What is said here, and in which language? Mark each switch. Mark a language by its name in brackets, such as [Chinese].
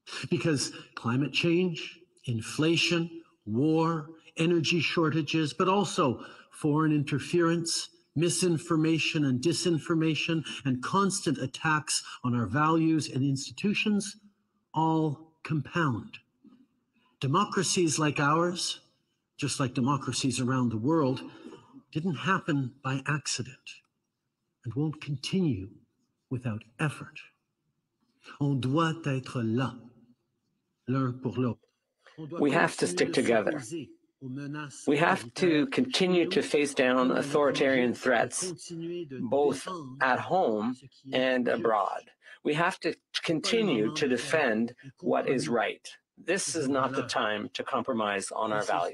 [English] Because climate change, inflation, war, energy shortages, but also foreign interference, misinformation and disinformation, and constant attacks on our values and institutions all compound. Democracies like ours, just like democracies around the world, didn't happen by accident and won't continue without effort. [French] On doit être là, l'un pour l'autre. [English] We have to stick together. We have to continue to face down authoritarian threats, both at home and abroad. We have to continue to defend what is right. This is not the time to compromise on our values.